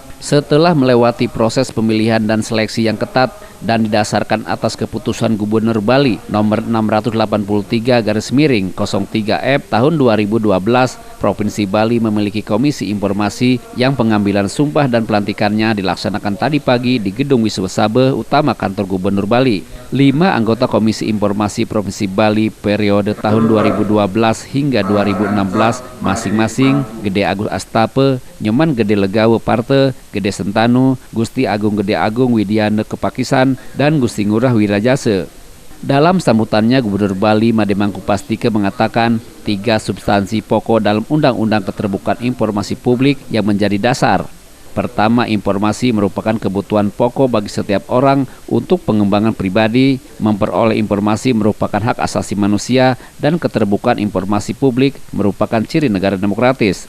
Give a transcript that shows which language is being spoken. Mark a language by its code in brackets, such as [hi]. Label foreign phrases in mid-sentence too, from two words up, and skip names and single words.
[id] Setelah melewati proses pemilihan dan seleksi yang ketat dan didasarkan atas keputusan Gubernur Bali nomor 683/03F tahun 2012, Provinsi Bali memiliki Komisi Informasi yang pengambilan sumpah dan pelantikannya dilaksanakan tadi pagi di Gedung Wisma Sabeh Utama Kantor Gubernur Bali. 5 anggota Komisi Informasi Provinsi Bali periode tahun 2012 hingga 2016 masing-masing Gede Agus Astape, Nyoman Gede Legawe Parte, Gede Sentanu, Gusti Agung Gede Agung Widiane Kepakisan, dan Gusti Ngurah Wirajase. Dalam sambutannya, Gubernur Bali Made Mangkupastike mengatakan 3 substansi pokok dalam Undang-Undang Keterbukaan Informasi Publik yang menjadi dasar. Pertama, informasi merupakan kebutuhan pokok bagi setiap orang untuk pengembangan pribadi, memperoleh informasi merupakan hak asasi manusia, dan keterbukaan informasi publik merupakan ciri negara demokratis.